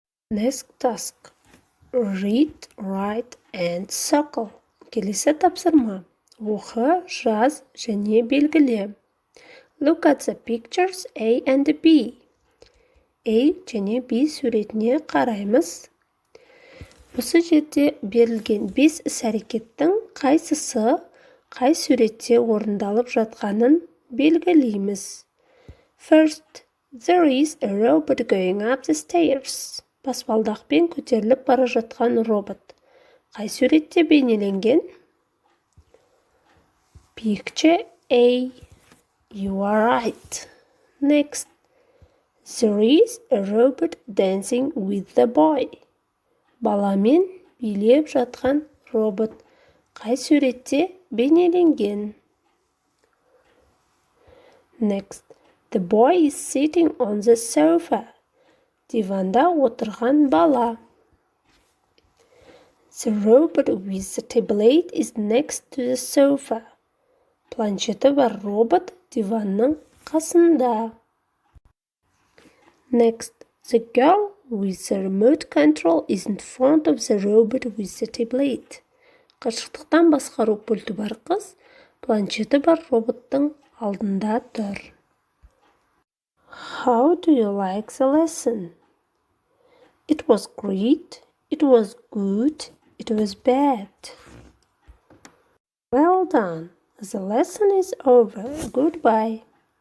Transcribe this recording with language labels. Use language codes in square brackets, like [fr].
[en] Next task. Read, write and circle. [kk] Келесі тапсырма. Оқы, жаз және белгіле. [en] Look at the pictures A and B. [kk] A және B суретіне қараймыз. Осы жерде берілген 5 іс-әрекеттің қайсысы қай суретте орындалып жатқанын белгілейміз. [en] First, there is a robot going up the stairs. [kk] Баспалдақпен көтеріліп бара жатқан робот. Қай суретте бейнеленген? [en] Picture A. You are right. Next, there is a robot dancing with the boy. [kk] Баламен билеп жатқан робот. Қай суретте бейнеленген? [en] Next, the boy is sitting on the sofa. [kk] Диванда отырған бала. [en] The robot with the tablet is next to the sofa. [kk] Планшеті бар робот диванның қасында. [en] Next, the girl with the remote control is in front of the robot with the tablet. [kk] Қашықтан басқару пульті бар қыз, планшеті бар роботтың алдында тұр. [en] How do you like the lesson? It was great, it was good, it was bad. Well done. The lesson is over. Goodbye.